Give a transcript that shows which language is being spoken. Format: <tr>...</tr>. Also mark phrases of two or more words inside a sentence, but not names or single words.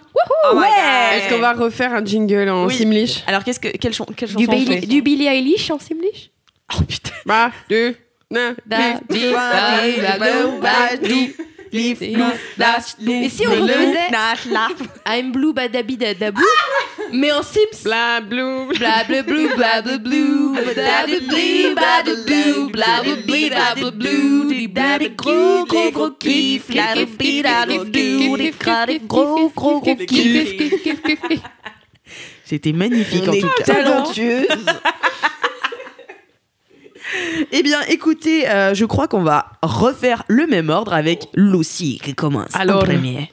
<fr>Wouhou, Est-ce qu'on va refaire un jingle en Simlish ? Alors quelle chanson on fait ? Du Billie Eilish en Simlish ? Oh putain. Et si on refaisait</fr> <en>I'm blue</en> <fr>badabi dadabou, mais en Sims. Bla blue bla bla blue bla bla blue badabli badabou bla bla bli bla blue daddy gros kiff gros kiff. C'était magnifique en tout cas. Talentueuse. Eh bien, écoutez, je crois qu'on va refaire le même ordre avec Lucie qui commence en premier.</fr>